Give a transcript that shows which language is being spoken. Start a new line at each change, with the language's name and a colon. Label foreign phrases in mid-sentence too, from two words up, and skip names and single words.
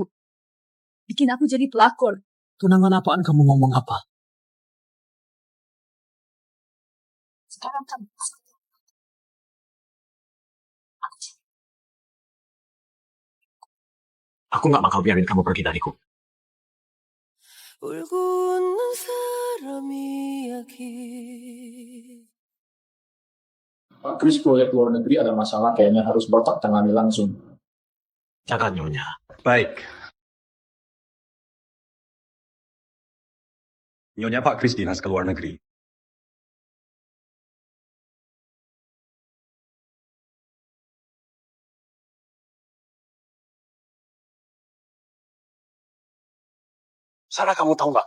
Indonesian: Bikin aku jadi pelakor. Tunangan apaan kamu ngomong apa? Sekarang kamu Aku nggak bakal biarin kamu pergi dariku.
Korean: 울고 웃는 사람이 여기.
Indonesian: Pak Kris proyek luar negeri ada masalah, kayaknya harus bertak tangani langsung. Jangan Nyonya. Baik. Nyonya Pak Kris dinas ke luar negeri. Sarah, kamu tahu nggak?